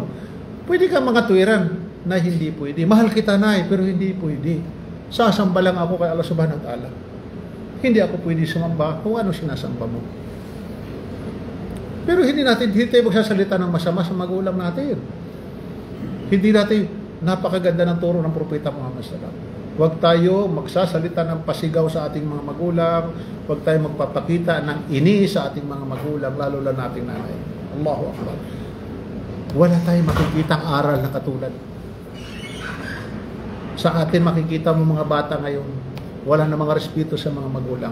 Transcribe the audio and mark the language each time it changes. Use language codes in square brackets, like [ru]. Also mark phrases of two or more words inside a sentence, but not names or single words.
[tl] Pwede ka mga tuwiran na hindi pwede. Mahal kita na pero hindi pwede. Sasamba lang ako kay [ar] الله سبحانه وتعالى. [tl] Hindi ako pwede sumamba kung ano sinasamba mo. Pero hindi tayo magsasalita ng masama sa magulang natin. Hindi natin napakaganda ng turo ng Propeta Muhammad [ar] صلى الله عليه وسلم. [tl] Huwag tayo magsasalita ng pasigaw sa ating mga magulang. Huwag tayo magpapakita ng inis sa ating mga magulang, lalo lang nating nanay. [ar] الله أكبر. [tl] Wala tayong makikitang aral na katulad. Sa atin makikita mo mga bata ngayon, wala na mga respeto sa mga magulang.